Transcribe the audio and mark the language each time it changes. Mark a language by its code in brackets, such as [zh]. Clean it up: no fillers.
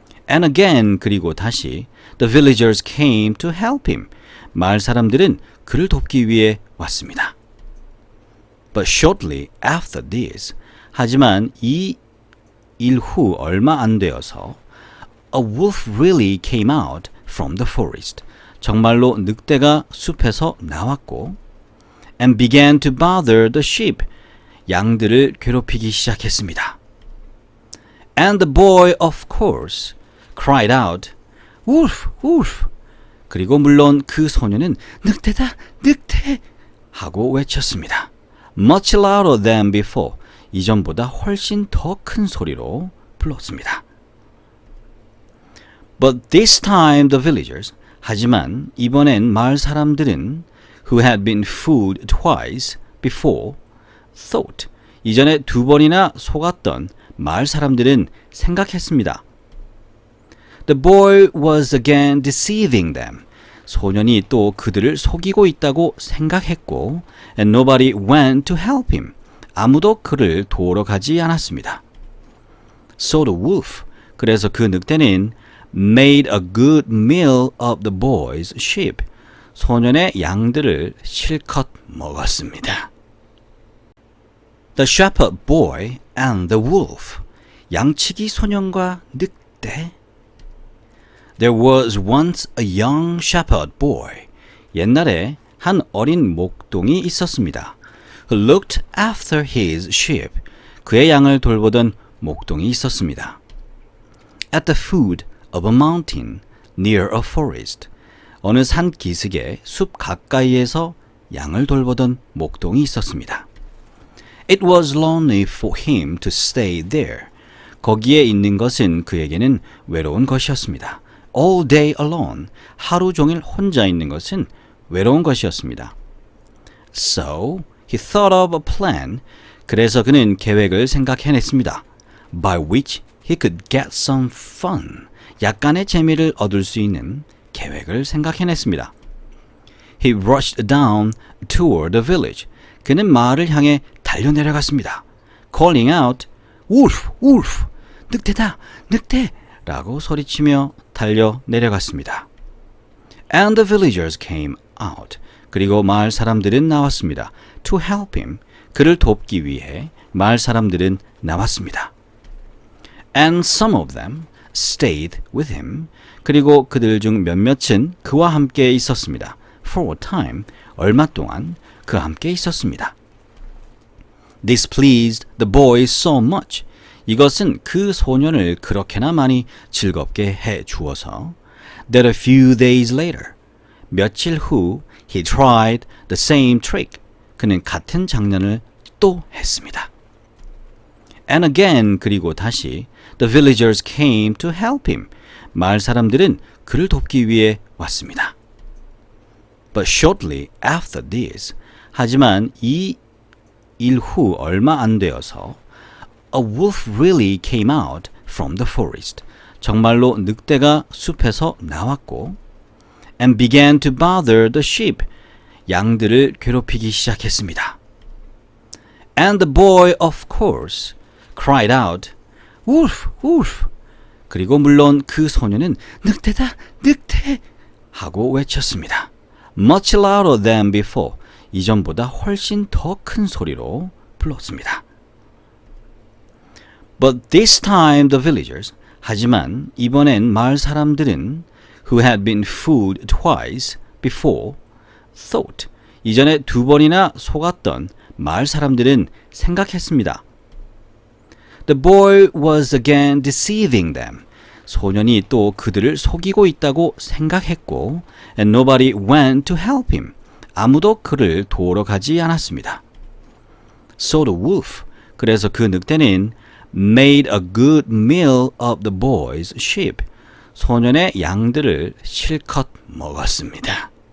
[en] And again, [ko] 그리고 다시 [en] the villagers came to help him. [ko] 마을 사람들은 그를 돕기 위해 왔습니다. [en] But shortly after this, [ko] 하지만 이 일 후 얼마 안 되어서 [en] a wolf really came out from the forest. [ko] 정말로 늑대가 숲에서 나왔고 [en] and began to bother the sheep. [ko] 양들을 괴롭히기 시작했습니다. [en] And the boy, of course, cried out, Wolf, wolf. [ko] 그리고 물론 그 소년은 늑대다, 늑대! 하고 외쳤습니다. [en] Much louder than before. [ko] 이전보다 훨씬 더 큰 소리로 불렀습니다. [en] But this time the villagers, [ko] 하지만 이번엔 마을 사람들은 [en] who had been fooled twice before, thought, [ko] 이전에 두 번이나 속았던 마을 사람들은 생각했습니다. [en] The boy was again deceiving them. [ko] 소년이 또 그들을 속이고 있다고 생각했고 [en] and nobody went to help him. [ko] 아무도 그를 도우러 가지 않았습니다. [en] So the wolf, [ko] 그래서 그 늑대는 [en] made a good meal of the boy's sheep. [ko] 소년의 양들을 실컷 먹었습니다. [en] The shepherd boy and the wolf. [ko] 양치기 소년과 늑대. [en] There was once a young shepherd boy. [ko] 옛날에 한 어린 목동이 있었습니다. [en] Who looked after his sheep. [ko] 그의 양을 돌보던 목동이 있었습니다. [en] At the foot of a mountain near a forest. [ko] 어느 산 기슭의 숲 가까이에서 양을 돌보던 목동이 있었습니다. [en] It was lonely for him to stay there. [ko] 거기에 있는 것은 그에게는 외로운 것이었습니다. [en] All day alone. [ko] 하루 종일 혼자 있는 것은 외로운 것이었습니다. [en] So he thought of a plan. [ko] 그래서 그는 계획을 생각해냈습니다. [en] By which he could get some fun. [ko] 약간의 재미를 얻을 수 있는 계획을 생각해냈습니다. [en] He rushed down toward the village. [ko] 그는 마을을 향해 달려내려갔습니다. [en] Calling out, Wolf, wolf, [ko] 늑대다, 늑대! 라고 소리치며 달려내려갔습니다. [en] And the villagers came out. [ko] 그리고 마을 사람들은 나왔습니다. [en] To help him. [ko] 그를 돕기 위해 마을 사람들은 나왔습니다. [en] And some of them stayed with him. [ko] 그리고 그들 중 몇몇은 그와 함께 있었습니다. [en] For a time, [ko] 얼마 동안 그와 함께 있었습니다. [en] This pleased the boy so much. [ko] 이것은 그 소년을 그렇게나 많이 즐겁게 해 주어서 [en] that a few days later, [ko] 며칠 후 [en] he tried the same trick. [ko] 그는 같은 장난을 또 했습니다. [en] And again, [ko] 그리고 다시 [en] the villagers came to help him. [ko] 마을 사람들은 그를 돕기 위해 왔습니다. [en] But shortly after this, [ko] 하지만 이 일 후 얼마 안 되어서 [en] a wolf really came out from the forest. [ko] 정말로 늑대가 숲에서 나왔고 [en] and began to bother the sheep. [ko] 양들을 괴롭히기 시작했습니다. [en] And the boy, of course, cried out, Wolf, wolf. [ko] 그리고 물론 그 소년은 늑대다, 늑대! 하고 외쳤습니다. [en] Much louder than before. [ko] 이전보다 훨씬 더 큰 소리로 불렀습니다. [en] But this time the villagers, [ko] 하지만 이번엔 마을 사람들은 [en] who had been fooled twice before thought, [ko] 이전에 두 번이나 속았던 마을 사람들은 생각했습니다. [en] The boy was again deceiving them. [ko] 소년이 또 그들을 속이고 있다고 생각했고 [en] and nobody went to help him. [ko] 아무도 그를 도우러 가지 않았습니다. [en] So the wolf, [ko] 그래서 그 늑대는 [en] made a good meal of the boy's sheep. [ko] 소년의 양들을 실컷 먹었습니다.